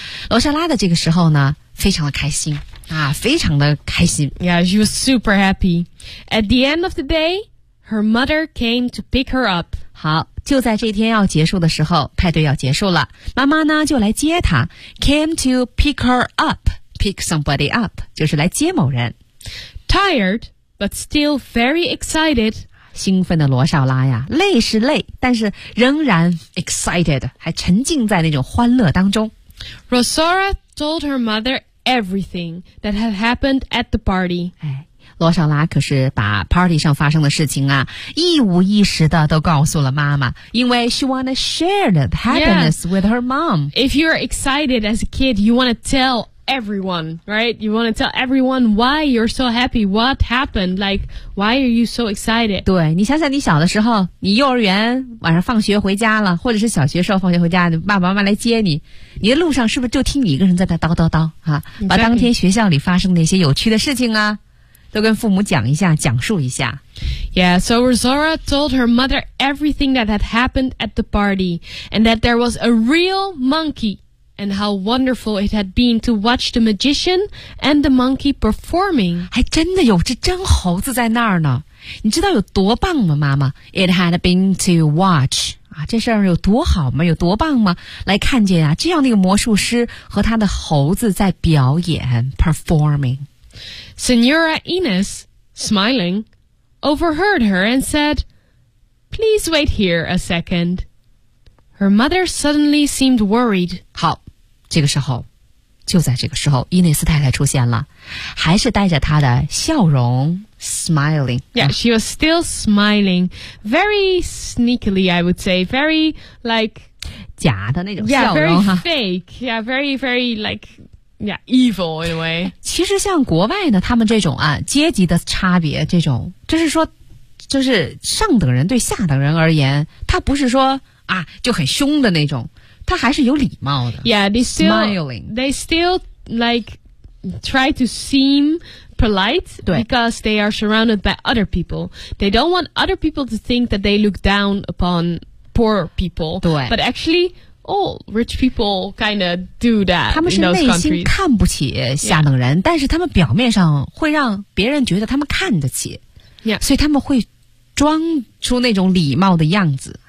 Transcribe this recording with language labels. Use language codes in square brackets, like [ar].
[zh] 罗莎拉的这个时候呢非常的开心啊，非常的开心。 [en] Yeah, she was super happy. At the end of the day, her mother came to pick her up. [zh] 好，就在这天要结束的时候，派对要结束了，妈妈呢就来接她， [en] came to pick her up. [zh] Pick somebody up, 就是来接某人。 [en] Tired, but still very excited. [zh] 兴奋的罗少拉呀，累是累，但是仍然 excited, 还沉浸在那种欢乐当中。 [en] Rosora told her mother everything that had happened at the party. [zh] 哎，罗少拉可是把 party 上发生的事情啊，一五一十的都告诉了妈妈，因为 [en] she want to share the happiness、 yeah. with her mom. If you're excited as a kid, you want to tell everyone, right? You want to tell everyone why you're so happy, what happened, like, why are you so excited? [zh] 对，你想想你小的时候，你幼儿园晚上放学回家了，或者是小学时候放学回家，你爸爸妈妈来接你，你的路上是不是就听你一个人在那叨叨叨、啊 [en] exactly. [zh] 把当天学校里发生的那些有趣的事情啊，都跟父母讲一下，讲述一下。 [en] Yeah, so Rosora told her mother everything that had happened at the party, and that there was a real monkey. And how wonderful it had been to watch the magician and the monkey performing. [zh] 还真的有只真猴子在那儿呢。你知道有多棒吗，妈妈？ [en] It had been to watch.、 [zh] 啊、这事儿有多好吗？有多棒吗？来看见啊，这样的一个魔术师和他的猴子在表演 performing. [en] Senora Ines, smiling, overheard her and said, Please wait here a second. Her mother suddenly seemed worried. [zh] 好，这个时候，就在这个时候，伊内斯太太出现了，还是带着她的笑容 ，smiling. [en] Yeah, she was still smiling, very sneakily, I would say, very like [zh] 假的那种笑容 [en] Yeah, very fake. Yeah, very, very like. Yeah, evil in a way. [zh] 其实像国外呢，他们这种啊阶级的差别，这种就是说，就是上等人对下等人而言，他不是说。啊，就很凶的那种，他还是有礼貌的。 [en] Yeah, they still, smiling. They still like try to seem polite because they are surrounded by other people. They don't want other people to think that they look down upon poor people. [zh] 对 [en] ，but actually, all rich people kind of do that. [zh] 他们是内心看不起下等人， [en] yeah. [zh] 但是他们表面上会让别人觉得他们看得起。 [en] Yeah, [zh] 所以他们会装出那种礼貌的样子。